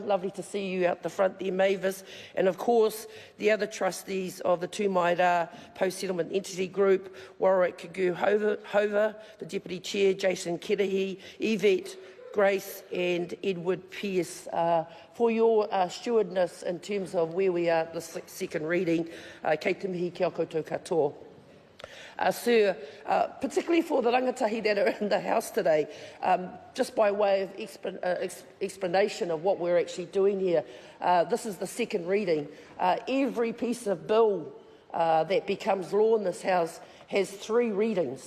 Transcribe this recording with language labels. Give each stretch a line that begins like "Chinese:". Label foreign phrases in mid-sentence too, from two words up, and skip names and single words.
English: Lovely to see you out the front there, Mavis. And of course, the other trustees of the Tūmaira Post-Settlement Entity Group, Warwick Kagu-Hover, the Deputy Chair, Jason Kerehi, Yvette, Grace and Edward Pearce, for your stewardness in terms of where we are at the second reading.
Māori: Kei te mihi ki a koutou katoa.
English: Sir, particularly for the rangatahi that are in the House today, just by way of explanation of what we're actually doing here, this is the second reading. Every piece of bill that becomes law in this House has three readings.